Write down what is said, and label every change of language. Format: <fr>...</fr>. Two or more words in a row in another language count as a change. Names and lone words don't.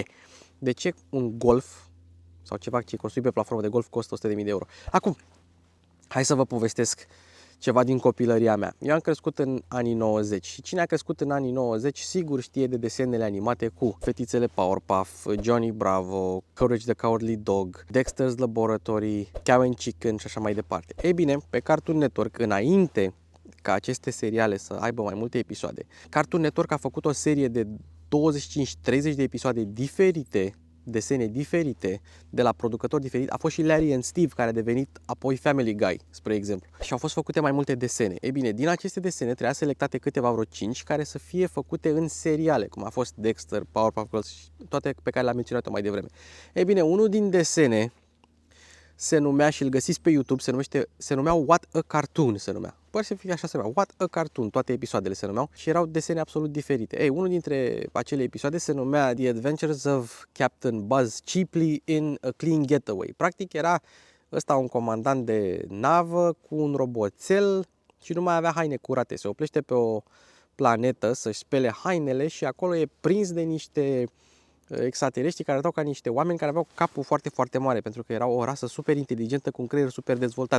<ro>De ce un Golf sau ceva ce e construit pe platformă de Golf costă 100.000 de euro. Acum, hai să vă povestesc ceva din copilăria mea. Eu am crescut în anii 90 și cine a crescut în anii 90 sigur știe de desenele animate cu Fetițele Powerpuff, Johnny Bravo, Courage the Cowardly Dog, Dexter's Laboratory, Cow and Chicken și așa mai departe. Ei bine, pe Cartoon Network, înainte ca aceste seriale să aibă mai multe episoade, Cartoon Network a făcut o serie de 25-30 de episoade diferite, desene diferite, de la producători diferiți. A fost și Larry and Steve, care a devenit apoi Family Guy, spre exemplu. Și au fost făcute mai multe desene. Ei bine, din aceste desene trebuia selectate câteva, vreo 5, care să fie făcute în seriale, cum a fost Dexter, Powerpuff Girls și toate pe care le-am menționat mai devreme. Ei bine, unul din desene se numea, și îl găsiți pe YouTube, se numea What a Cartoon, se numea. Poate să fie așa, se numea What a Cartoon, toate episoadele se numeau și erau desene absolut diferite. Ei, unul dintre acele episoade se numea The Adventures of Captain Buzz Cheaply in a Clean Getaway. Practic era ăsta un comandant de navă cu un roboțel și nu mai avea haine curate. Se oprește pe o planetă să-și spele hainele și acolo e prins de niște extraterestri care arătau ca niște oameni care aveau capul foarte mare, pentru că erau o rasă super inteligentă cu un creier super dezvoltat.</ro>